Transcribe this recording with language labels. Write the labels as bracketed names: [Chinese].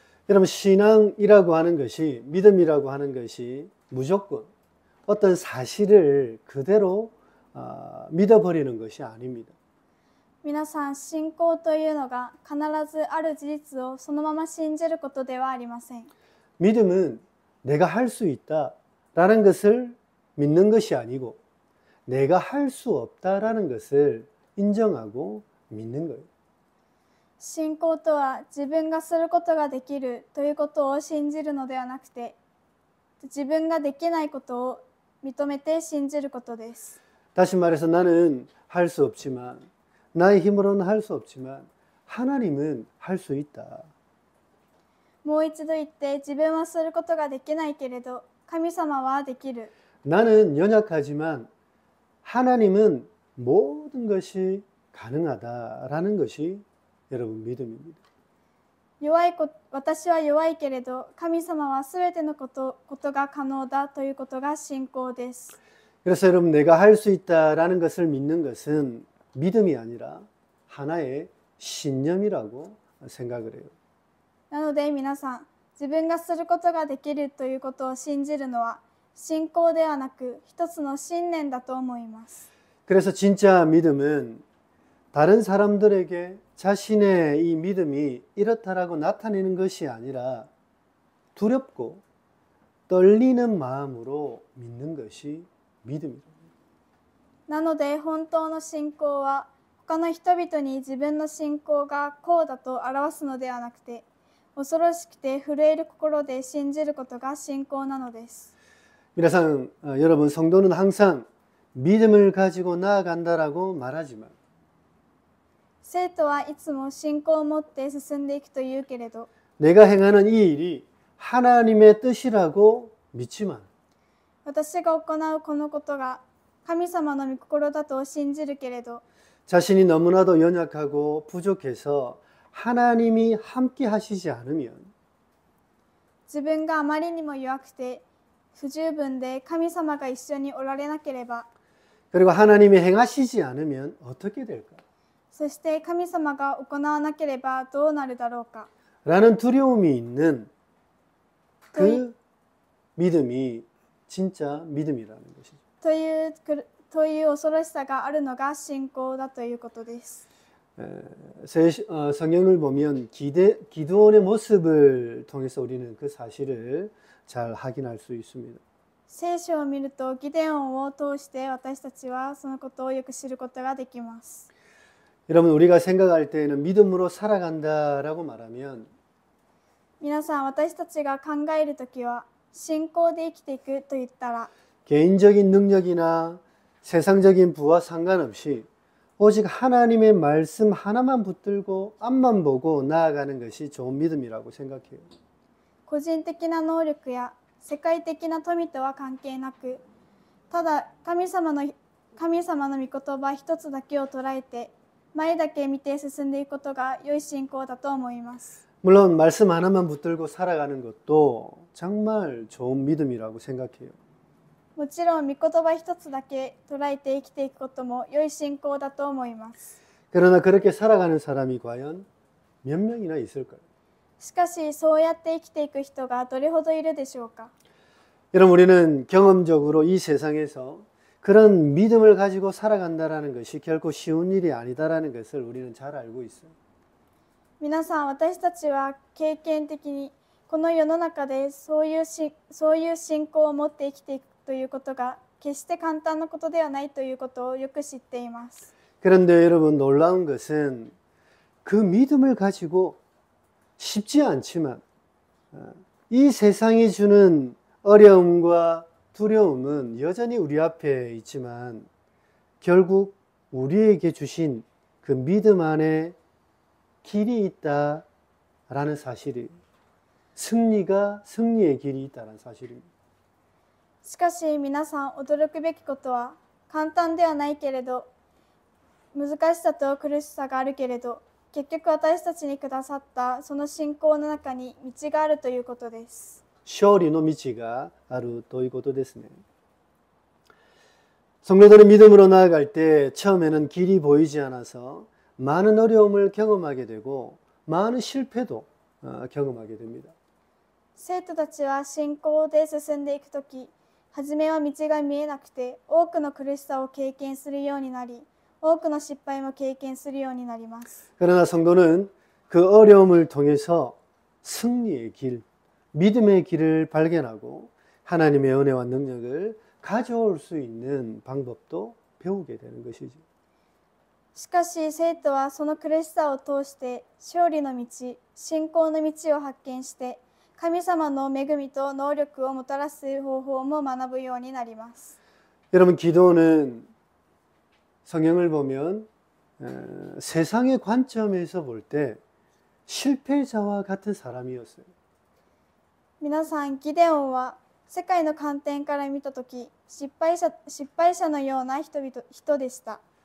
[Korean] 여러분 신앙이라고 하는 것이 믿음이라고 하는 것이 무조건 어떤 사실을 그대로 믿어버리는 것이 아닙니다. [Japanese] 皆さん信仰というのが必ずある事実をそのまま信じることではありません。 [Korean] 믿음은 내가 할 수 있다라는 것을 믿는 것이 아니고 내가 할 수 없다라는 것을 인정하고 믿는 거예요. [Japanese] 信仰とは自分がすることができるということを信じるのではなくて自分ができないことを認めて信じることです。 [Korean] 다시 말해서 나는 할 수 없지만 나의 힘으로는 할 수 없지만 하나님은 할 수 있다. [Japanese] もう一度言って自分はすることができないけれど神様はできる。 [Korean] 나는 연약하지만 하나님은 모든 것이 가능하다라는 것이 여러분 믿음입니다. [Japanese] 私は弱いけれど神様はすべてのことが可能だということが信仰です。 [Korean] 그래서 여러분 내가 할 수 있다라는 것을 믿는 것은 믿음이 아니라 하나의 신념이라고 생각을 해요. [Japanese] なので皆さん自分がすることができるということを信じるのは信仰ではなく一つの信念だと思います。 [Korean] 그래서 진짜 믿음은 다른 사람들에게 자신의 이 믿음이 이렇다라고 나타내는 것이 아니라 두렵고 떨리는 마음으로 믿는 것이 믿음입니다. [Japanese] なので本当の信仰は他の人々に自分の信仰がこうだと表すのではなくて恐ろしくて震える心で信じることが信仰なのです。 [Korean] 여러분 성도는 항상 믿음을 가지고 나아간다라고 말하지만 [Japanese] 生徒はいつも信仰を持って進んでいくというけれど、 [Korean] 내가 행하는 이 일이 하나님의 뜻이라고 믿지만 [Japanese] 私が行うこのことが神様の御心だと信じるけれど、 [Korean] 자신이 너무나도 연약하고 부족해서 하나님이 함께 하시지 않으면 [Japanese] 自分があまりにも弱くて不十分で神様が一緒におられなければ、 [Korean] 그리고 하나님이 행하시지 않으면 어떻게 될까? [Japanese] そして神様が行わなければどうなるだろうか [Korean] 라는 두려움이 있는 그 믿음이 진짜 믿음이라는 것이죠. [Japanese] という恐ろしさがあるのが信仰だということです。 [Korean] 성경을 보면 기드온의 모습을 통해서 우리는 그 사실을 잘 확인할 수 있습니다. [Japanese] 聖書を見るとギデオンを通して私たちはそのことをよく知ることができます。 [Korean] 여러분, 우리가 생각할 때에는 믿음으로 살아간다라고 말하면 [Japanese] 皆さん、私たちが考えるときは信仰で生きていくと言ったら、 [Korean] 개인적인 능력이나 세상적인 부와 상관없이 오직 하나님의 말씀 하나만 붙들고 앞만 보고 나아가는 것이 좋은 믿음이라고 생각해요. [Japanese] 個人的な能力や世界的な富とは関係なく、ただ神様の御言葉一つだけを捉えて前だけ見て進んでいくことが良い信仰だと思います。 [Korean] 물론 말씀 하나만 붙들고 살아가는 것도 정말 좋은 믿음이라고 생각해요. [Japanese] もちろん御言葉一つだけ捉えて生きていくことも良い信仰だと思います。 [Korean] 그러나 그렇게 살아가는 사람이 과연 몇 명이나 있을까요? [Japanese] しかしそうやって生きていく人がどれほどいるでしょうか。 [Korean] 여러분, 우리는 경험적으로 이 세상에서 그런 믿음을 가지고 살아간다라는 것이 결코 쉬운 일이 아니다라는 것을 우리는 잘 알고 있어요. [Japanese] 皆さん、私たちは経験的にこの世の中でそういう信仰を持って生きていくということが決して簡単なことではないということをよく知っています。 [Korean] 그런데 여러분, 놀라운 것은 그 믿음을 가지고 쉽지 않지만 이 세상이 주는 어려움과 두려움은 여전히 우리 앞에 있지만 결국 우리에게 주신 그 믿음 안에 길이 있다라는 사실이 승리의 길이 있다는 사실입니다. [Japanese] しかし皆さん、驚くべきことは簡単ではないけれど難しさと苦しさがあるけれど結局私たちにくださったその信仰の中に道があるということです。勝利の道があるということですね. [Korean] 성도들은 믿음으로 나아갈 때 처음에는 길이 보이지 않아서 많은 어려움을 경험하게 되고 많은 실패도 경험하게 됩니다. [Japanese] 生徒たちは信仰で進んでいくとき、初めは道が見えなくて多くの苦しさを経験するようになり、多くの失敗も経験するようになります。 [Korean] 그러나 성도는 그 어려움을 통해서 승리의 길, 믿음의 길을 발견하고 하나님의 은혜와 능력을 가져올 수 있는 방법도 배우게 되는 것이죠. [Japanese] しかし生徒はその苦しさを通して勝利の道、信仰の道を発見して神様の恵みと能力をもたらす方法も学ぶようになります。 [Korean] 여러분, 기도는 성경을 보면 세상의 관점에서 볼 때 실패자와 같은 사람이었어요. [Japanese] 皆さん、ギデオンは世界の観点から見たとき失敗者のような人でした。